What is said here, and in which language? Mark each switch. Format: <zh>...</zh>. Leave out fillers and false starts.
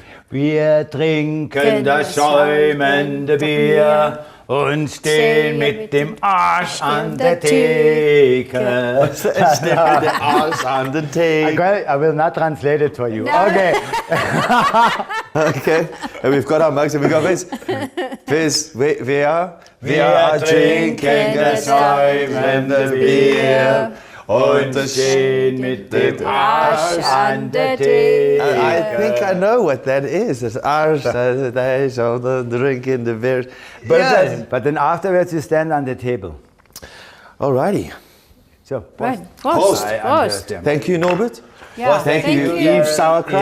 <de>Wir trinken das schäumende Bier und stehen mit dem Arsch an der Theke. Stehen mit dem Arsch an der Theke.</de> <en>I will not translate it for you. No. Okay. Okay. And we've got our mugs and we've got this.</en> <de>Wir trinken das schäumende Bier. Und stehen mit dem Arsch an der Theke.</de> <en>I think I know what that is. It's</en> <de>Arsch an der Theke,</de> <en>so the drink in the beer. But then afterwards you stand on the table. Alrighty. So, Right.</en> <de>Prost.</de> <en>I</en> <de>Prost.</de> <en>understand. Thank you, Norbert. Yeah, Thank you, Yves Sauerkraut.</en>